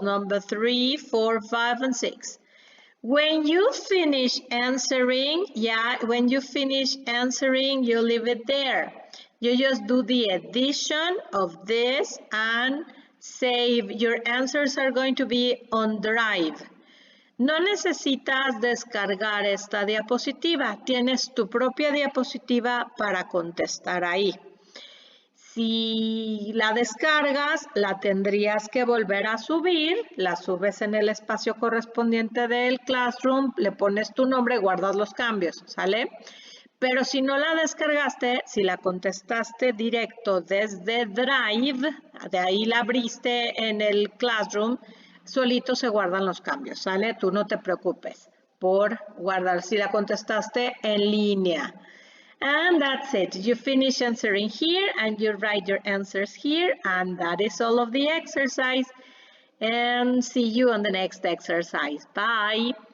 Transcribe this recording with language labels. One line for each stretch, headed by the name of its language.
English: Number 3, 4, 5, and 6. When you finish answering, when you finish answering, you leave it there. You just do the addition of this and save. Your answers are going to be on Drive.
Spanish: No necesitas descargar esta diapositiva. Tienes tu propia diapositiva para contestar ahí. Si la descargas, la tendrías que volver a subir, la subes en el espacio correspondiente del Classroom, le pones tu nombre, guardas los cambios, ¿sale? Pero si no la descargaste, si la contestaste directo desde Drive, de ahí la abriste en el Classroom, solito se guardan los cambios, ¿sale? Tú no te preocupes por guardar si la contestaste en línea.
English: And that's it. You finish answering here and you write your answers here, and that is all of the exercise. And see you on the next exercise. Bye.